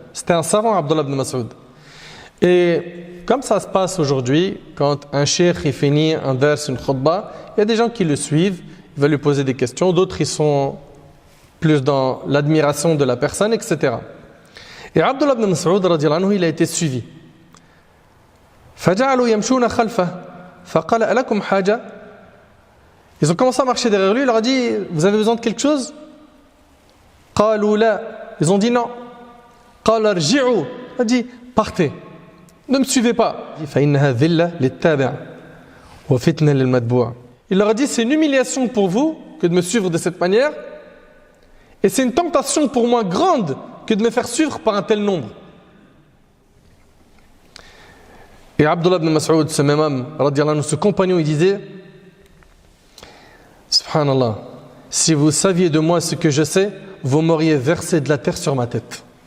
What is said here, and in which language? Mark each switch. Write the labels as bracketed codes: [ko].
[fr] C'était un savant, Abdullah ibn Mas'ud. Et comme ça se passe aujourd'hui, quand un cheikh il finit un vers, une khutbah, il y a des gens qui le suivent, il va lui poser des questions, d'autres ils sont plus dans l'admiration de la personne, etc. Et Abdullah ibn Mas'ud radiyallahu anhu, il a été suivi. [ar] فجعلوا يمشون خلفه فقال ألكم حاجة. [fr] Ils ont commencé à marcher derrière lui, il leur a dit, vous avez besoin de quelque chose? [ar] قالوا لا. [fr] Ils ont dit non. [ar] قال ارجعوا. [fr] Il a dit, partez, ne me suivez pas. [ar] فإنها ذلة للتابع وفتنة للمتبوع. [fr] Il leur a dit, c'est une humiliation pour vous que de me suivre de cette manière, et c'est une tentation pour moi grande que de me faire suivre par un tel nombre. Et Abdullah ibn Mas'ud, ce même homme, radiallahu anhu, ce compagnon, il disait, Subhanallah, si vous saviez de moi ce que je sais, vous m'auriez versé de la terre sur ma tête.